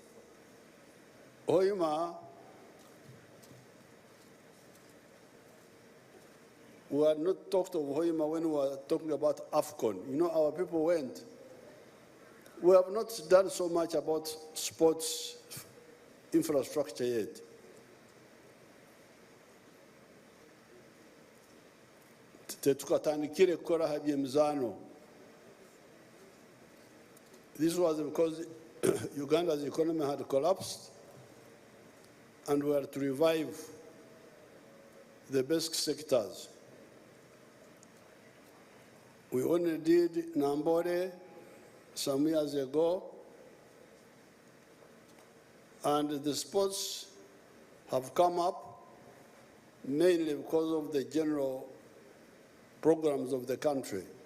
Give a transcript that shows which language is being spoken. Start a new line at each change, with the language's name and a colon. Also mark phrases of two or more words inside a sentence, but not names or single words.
English: Hoima, we had not talked of Hoima when we were talking about AFCON. You know, our people went. We have not done so much about sports infrastructure yet.
Nyoro: Tetukatandikire kukora habyemizano.
English: This was because Uganda's economy had collapsed and we were to revive the basic sectors. We only did Nambore some years ago, and the sports have come up mainly because of the general programs of the country.